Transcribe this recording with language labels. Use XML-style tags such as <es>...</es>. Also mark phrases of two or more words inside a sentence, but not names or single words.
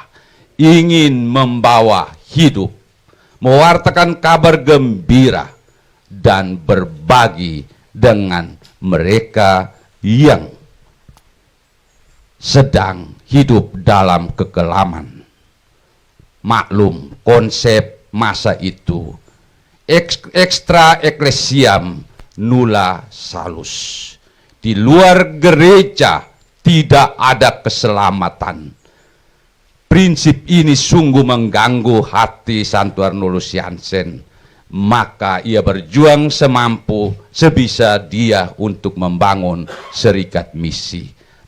<id>Ingin membawa hidup, mewartakan kabar gembira, dan berbagi dengan mereka yang sedang hidup dalam kekelaman. Maklum konsep masa itu,</id> <la>extra ecclesiam nulla salus.</la> <id>Di luar gereja tidak ada keselamatan. Prinsip ini sungguh mengganggu hati Santo Arnoldus Jansen. Maka ia berjuang semampu sebisa dia untuk membangun serikat misi.</id>